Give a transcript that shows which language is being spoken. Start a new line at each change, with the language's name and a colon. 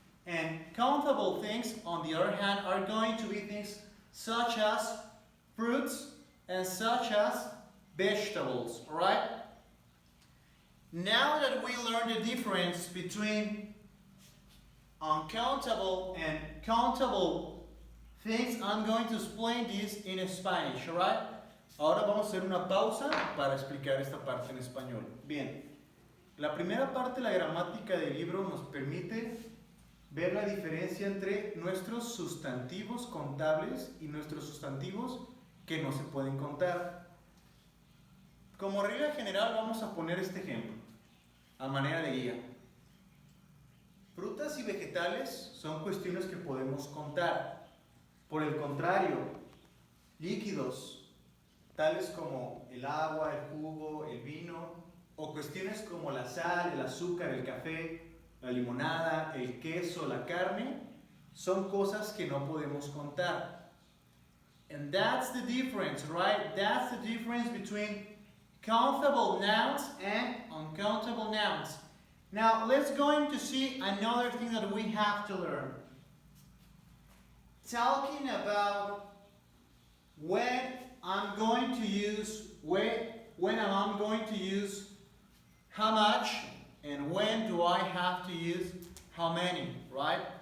English: And countable things, on the other hand, are going to be things such as fruits and such as vegetables, alright? Now that we learned the difference between uncountable and countable things, I'm going to explain this in Spanish, alright?
Spanish: Ahora vamos a hacer una pausa para explicar esta parte en español. Bien, la primera parte de la gramática del libro nos permite ver la diferencia entre nuestros sustantivos contables y nuestros sustantivos que no se pueden contar. Como regla general vamos a poner este ejemplo a manera de guía. Frutas y vegetales son cuestiones que podemos contar. Por el contrario, líquidos tales como el agua, el jugo, el vino, o cuestiones como la sal, el azúcar, el café, la limonada, el queso, la carne, son cosas que no podemos contar.
English: And that's the difference, right? That's the difference between countable nouns and uncountable nouns. Now, let's go to see another thing that we have to learn. Talking about when I'm going to use how much and when do I have to use how many, right?